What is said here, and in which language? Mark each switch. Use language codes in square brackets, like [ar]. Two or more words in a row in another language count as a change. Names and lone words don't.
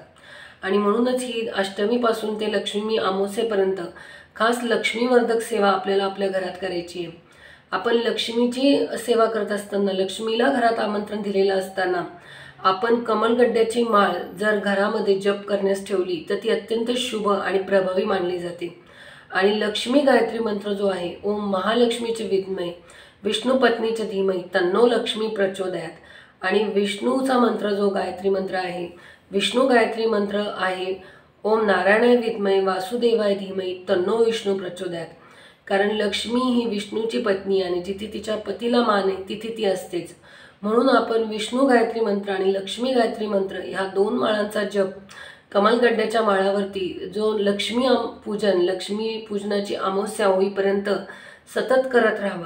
[mr] आणि म्हणूनच ही अष्टमीपासून ते लक्ष्मी अमावस्येपर्यंत खास लक्ष्मीवर्धक सेवा आपल्याला आपल्या घरात करायची आहे। आपण लक्ष्मीची सेवा करत असताना, लक्ष्मीला घरात आमंत्रण दिलेलं असताना आपण कमलगड्ड्याची माळ जर घरामध्ये जप करण्यास ठेवली तर ती अत्यंत शुभ आणि प्रभावी मानली जाते। आणि लक्ष्मी गायत्री मंत्र जो आहे, [sa] ओम महालक्ष्मीचे विद्महे विष्णू पत्नीचे धीमहि तन्नो लक्ष्मी प्रचोदयात। [mr] आणि विष्णूचा मंत्र जो गायत्री मंत्र आहे, विष्णू गायत्री मंत्र आहे [sa] ओम नारायणाय विद्महे वासुदेवाय धीमहि तन्नो विष्णू प्रचोदयात। [mr] कारण लक्ष्मी ही विष्णूची पत्नी आणि जिथे तिच्या पतीला मान आहे तिथे ती असतेच। म्हणून आपण विष्णू गायत्री मंत्र आणि लक्ष्मी गायत्री मंत्र ह्या 2 माळांचा जप कमलगड्ड्याच्या माळावरती जो लक्ष्मी पूजनाची अमावस्या होईपर्यंत सतत करत राहावा।